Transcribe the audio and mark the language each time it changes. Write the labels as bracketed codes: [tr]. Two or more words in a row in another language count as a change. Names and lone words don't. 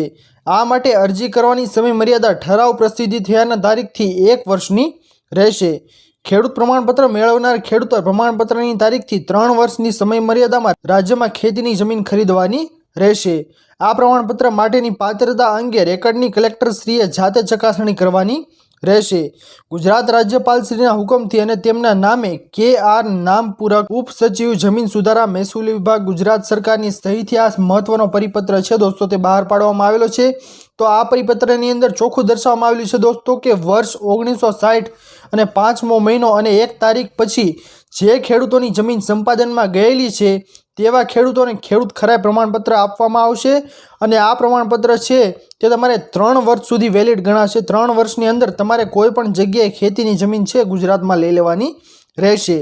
[gu] આ માટે અરજી કરવાની સમય મર્યાદા ઠરાવ પ્રસિદ્ધિ થયાના તારીખથી 1 વર્ષની રહેશે। ખેડૂત પ્રમાણપત્ર મેળવનાર ખેડૂતો પ્રમાણપત્રની તારીખથી 3 વર્ષની સમય મર્યાદામાં રાજ્યમાં ખેતીની જમીન ખરીદવાની રહેશે। આ પ્રમાણપત્ર માટેની પાત્રતા અંગે રેકર્ડની કલેક્ટરશ્રીએ જાતે ચકાસણી કરવાની રહેશે। ગુજરાત રાજ્યપાલશ્રીના હુકમથી અને તેમના નામે કે.આર. નામપુરક ઉપસચિવ જમીન સુધારા મહસૂલ વિભાગ ગુજરાત સરકારની સહીથી આ મહત્વનો પરિપત્ર છે દોસ્તો તે બહાર પાડવામાં આવેલો છે। તો આ પરિપત્રની અંદર ચોખ્ખું દર્શાવવામાં આવેલું છે દોસ્તો કે વર્ષ 1960 અને 5મો મહિનો અને 1 તારીખ પછી જે ખેડૂતોની જમીન સંપાદનમાં ગયેલી છે તેવા ખેડૂતોને ખેડૂત ખરાઈ પ્રમાણપત્ર આપવામાં આવશે અને આ પ્રમાણપત્ર છે તે તમારે 3 વર્ષ સુધી વેલિડ ગણાશે। 3 વર્ષની અંદર તમારે કોઈ પણ જગ્યાએ ખેતીની જમીન છે ગુજરાતમાં લઈ લેવાની રહેશે।